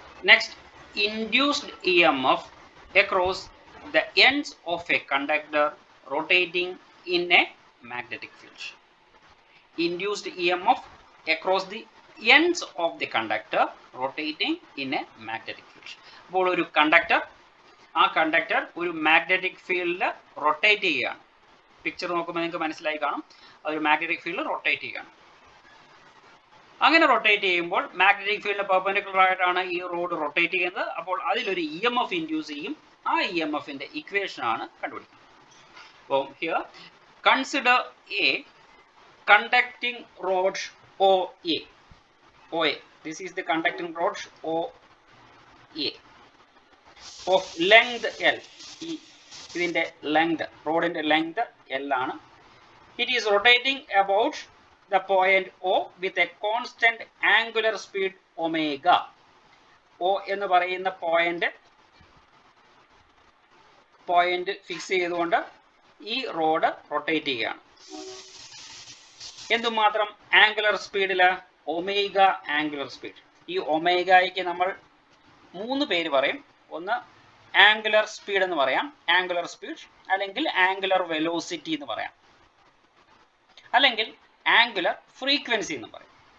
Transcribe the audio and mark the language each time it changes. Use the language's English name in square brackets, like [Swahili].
[English] Next, induced EMF across the ends of a conductor rotating in a magnetic field. Induced EMF across the ends of the conductor rotating in a magnetic field. [Malayalam] അപ്പോൾ ഒരു conductor, ആ conductor ഒരു magnetic ഫീൽഡിൽ rotate ചെയ്യുകയാണ്. Picture നോക്കുമ്പോൾ നിങ്ങൾക്ക് മനസ്സിലായി കാണും, അതൊരു മാഗ്നറ്റിക് ഫീൽഡിൽ റൊട്ടേറ്റ് ചെയ്യുകയാണ്. അങ്ങനെ റൊട്ടേറ്റ് ചെയ്യുമ്പോൾ മാഗ്നറ്റിക് ഫീൽഡിന് പെർപെൻഡിക്കുലർ ആയിട്ടാണ് ഈ റോഡ് റൊട്ടേറ്റ് ചെയ്യുന്നത്. അപ്പോൾ അതിലൊരു EMF ഇൻഡ്യൂസ് ചെയ്യും. ആ EMFന്റെ ഇക്വേഷൻ ആണ് കണ്ടുപിടിക്കുന്നത്. [English] അപ്പോൾ here consider a conducting rod OA. This is the conducting rod OA of length L. [Malayalam] ഇതിന്റെ ലെങ്ത്, റോഡിന്റെ ലെങ്ത് L ആണ്. [English] It is rotating about the point O with a constant angular speed omega. [Malayalam] O എന്ന് പറയുന്ന point fix ചെയ്തുകൊണ്ട് ഈ road rotate ചെയ്യുകയാണ്. എന്തുമാത്രം angular സ്പീഡില്? Omega angular speed. ഈ ഒമേഗയ്ക്ക് നമ്മൾ 3 പേര് പറയും. ഒന്ന് ആംഗുലർ സ്പീഡ് എന്ന് പറയാം, ആംഗുലർ സ്പീഡ്, അല്ലെങ്കിൽ ആംഗുലർ വെലോസിറ്റി എന്ന് പറയാം, അല്ലെങ്കിൽ ആംഗുലർ ഫ്രീക്വൻസി എന്ന് പറയും.